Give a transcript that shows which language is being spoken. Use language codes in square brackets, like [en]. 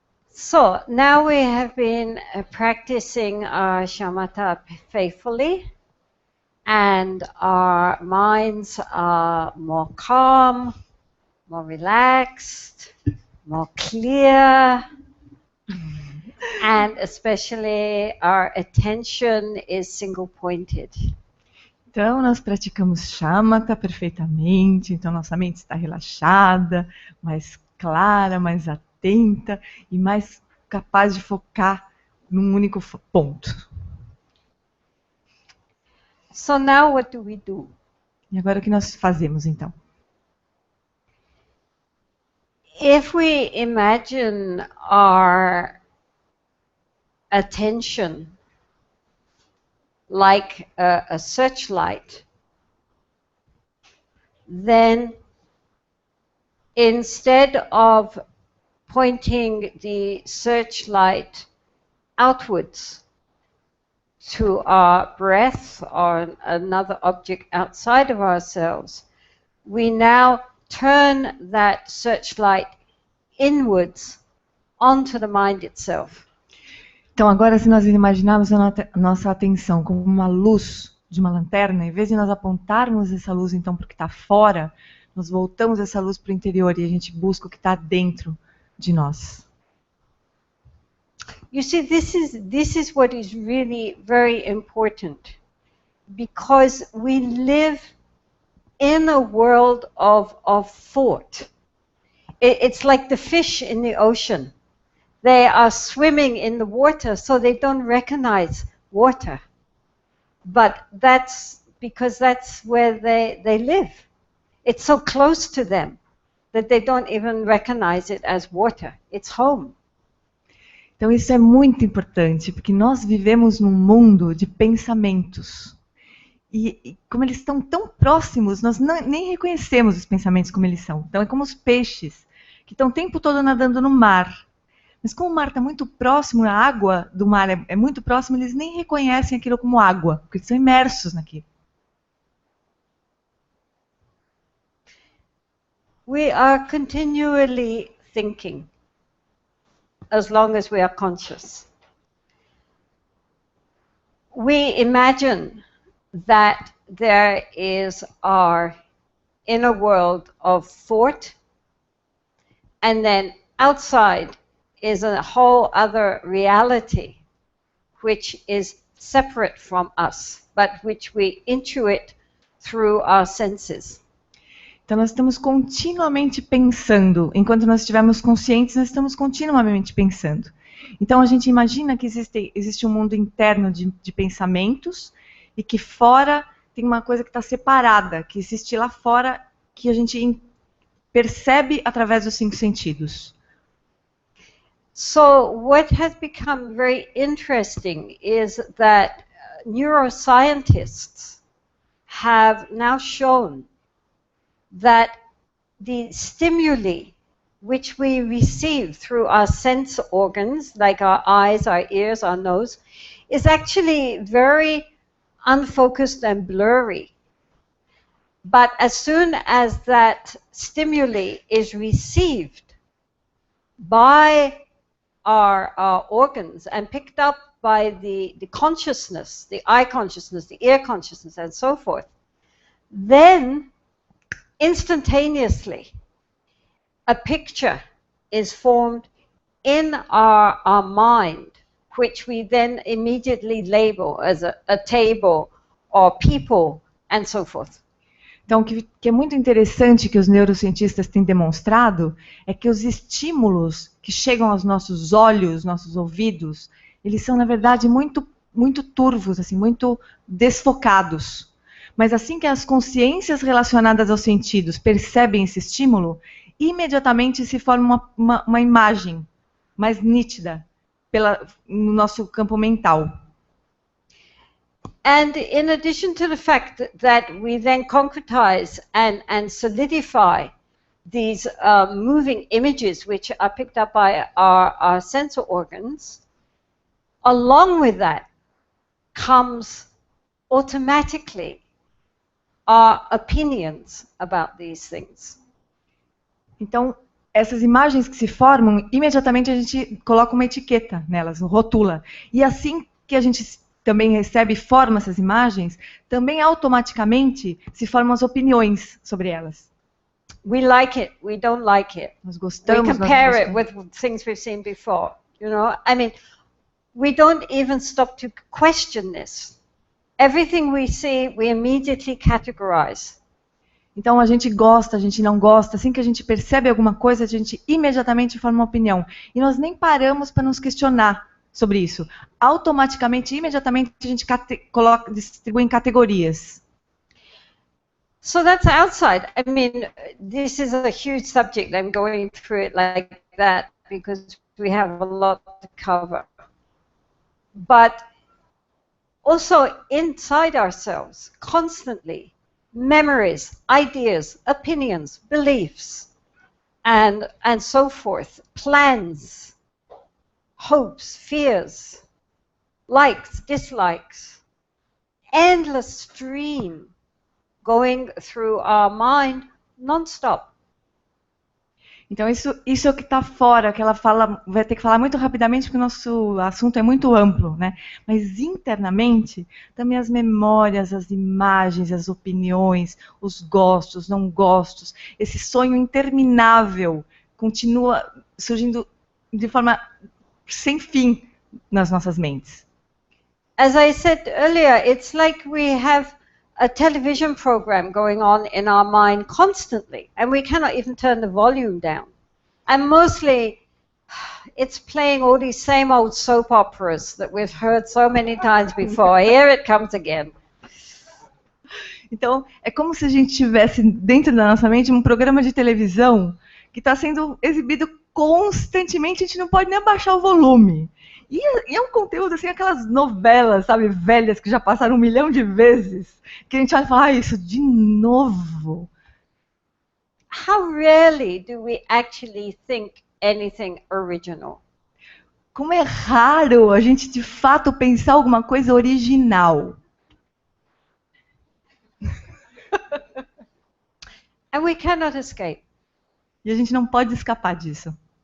[en] So, now we have been practicing our shamatha faithfully, and our minds are more calm, more relaxed, more clear, and especially our attention is single-pointed. [pt] Então, nós praticamos shamatha perfeitamente, então nossa mente está relaxada, mais clara, mais atenta e mais capaz de focar num único ponto. [en] So now what do we do? [pt] E agora o que nós fazemos, então? [en] If we imagine our attention like a searchlight, then instead of pointing the searchlight outwards to our breath or another object outside of ourselves, we now turn that searchlight inwards onto the mind itself. [pt] Então, agora, se nós imaginarmos a nossa atenção como uma luz de uma lanterna, em vez de nós apontarmos essa luz, então, para o que está fora, nós voltamos essa luz para o interior e a gente busca o que está dentro de nós. [en] You see, this is what is really very important, because we live in a world of thought. It's like the fish in the ocean. They are swimming in the water, so they don't recognize water. But that's because that's where they live. It's so close to them that they don't even recognize it as water. It's home. [pt] Então isso é muito importante, porque nós vivemos num mundo de pensamentos. E como eles estão tão próximos, nós nem reconhecemos os pensamentos como eles são. Então é como os peixes, que estão o tempo todo nadando no mar. Mas como o mar está muito próximo, a água do mar é muito próxima, eles nem reconhecem aquilo como água, porque eles estão imersos naquilo. [en] We are continually thinking, as long as we are conscious. We imagine that there is our inner world of thought, and then outside is a whole other reality which is separate from us, but which we intuit through our senses. [pt] Então nós estamos continuamente pensando, enquanto nós estivermos conscientes, nós estamos continuamente pensando. Então a gente imagina que existe um mundo interno de pensamentos e que fora tem uma coisa que está separada, que existe lá fora, que a gente percebe através dos 5 sentidos. [en] So what has become very interesting is that neuroscientists have now shown that the stimuli which we receive through our sense organs, like our eyes, our ears, our nose, is actually very unfocused and blurry. But as soon as that stimuli is received by our organs and picked up by the consciousness, the eye consciousness, the ear consciousness, and so forth, then instantaneously a picture is formed in our mind, which we then immediately label as a table or people and so forth. [pt] Então, o que é muito interessante que os neurocientistas têm demonstrado é que os estímulos que chegam aos nossos olhos, nossos ouvidos, eles são, na verdade, muito turvos, assim, muito desfocados. Mas assim que as consciências relacionadas aos sentidos percebem esse estímulo, imediatamente se forma uma imagem mais nítida no nosso campo mental. [en] And in addition to the fact that we then concretize and solidify these moving images which are picked up by our sensor organs, along with that comes automatically our opinions about these things. [pt] Então, essas imagens que se formam, imediatamente a gente coloca uma etiqueta nelas, rotula. E assim que a gente também recebe e forma essas imagens, também automaticamente se formam as opiniões sobre elas. [en] We like it, we don't like it. [pt] Nós [en] We [pt] gostamos, nós não [en] compare it [pt] gostamos. [en] with things we've seen before. You know, I mean, we don't even stop to question this. Everything we see, we immediately categorize. [pt] Então a gente gosta, a gente não gosta, assim que a gente percebe alguma coisa, a gente imediatamente forma uma opinião. E nós nem paramos para nos questionar sobre isso. Automaticamente, imediatamente, a gente distribui em categorias. [en] So that's outside. I mean, this is a huge subject. I'm going through it like that because we have a lot to cover. But also inside ourselves, constantly, memories, ideas, opinions, beliefs, and so forth, plans, hopes, fears, likes, dislikes, endless stream going through our mind non-stop. [pt] Então isso é o que está fora, que ela fala, vai ter que falar muito rapidamente porque o nosso assunto é muito amplo, né? Mas internamente, também as memórias, as imagens, as opiniões, os gostos, não gostos, esse sonho interminável continua surgindo de forma sem fim nas nossas mentes. [en] As I said earlier, it's like we have a television program going on in our mind constantly, and we cannot even turn the volume down. And mostly, it's playing all these same old soap operas that we've heard so many times before. Here it comes again. [pt] Então, é como se a gente tivesse dentro da nossa mente um programa de televisão que está sendo exibido constantemente, a gente não pode nem abaixar o volume. E é um conteúdo, assim, aquelas novelas, sabe, velhas que já passaram 1 milhão de vezes, que a gente vai falar, isso de novo. [en] How rarely do we actually think anything original? [pt] Como é raro a gente, de fato, pensar alguma coisa original. [en] And we cannot escape. [pt] E a gente não pode escapar disso.